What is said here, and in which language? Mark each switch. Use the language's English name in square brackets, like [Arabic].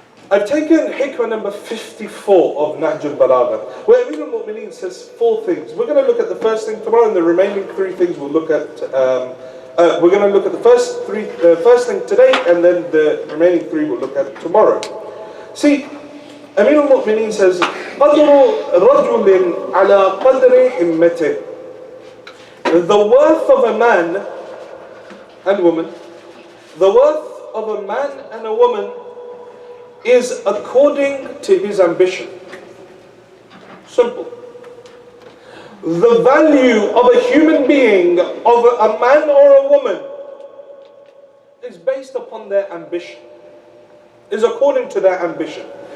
[English] I've taken hikmah number 54 of Nahjul Balagha, where Amir al-Mu'mineen says 4 things. We're going to look at the first thing tomorrow, and the remaining 3 things we'll look at. We're going to look at the first thing today, and then the remaining 3 we'll look at tomorrow. See, Amir al-Mu'mineen says, [Arabic] قَدْرُ رَجُلٍ عَلَى قَدْرِ هِمَّتِهِ. [English] The worth of a man and woman, the worth of a man and a woman is according to his ambition. Simple. The value of a human being, of a man or a woman, is based upon their ambition, is according to their ambition.